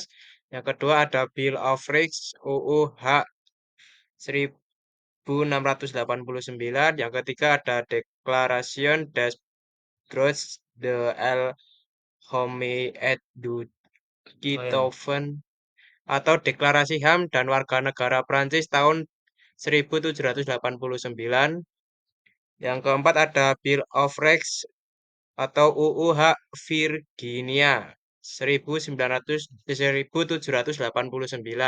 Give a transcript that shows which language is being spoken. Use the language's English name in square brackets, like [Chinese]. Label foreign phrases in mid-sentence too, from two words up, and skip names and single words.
[Indonesian] Yang kedua ada Bill of Rights UU Hak 1689. Yang ketiga ada Declaration des Droits de l'Homme et du Citoyen atau Deklarasi HAM dan Warga Negara Prancis tahun 1789. Yang keempat ada Bill of Rights atau UU Hak Virginia 1789.